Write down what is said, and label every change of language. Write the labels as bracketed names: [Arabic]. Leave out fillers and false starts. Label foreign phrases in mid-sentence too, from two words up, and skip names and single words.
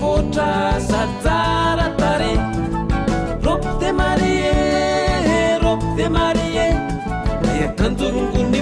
[Malagasy] fotra sady tsara tare robe [French] de marie robe de marie [Malagasy] akanjo rongony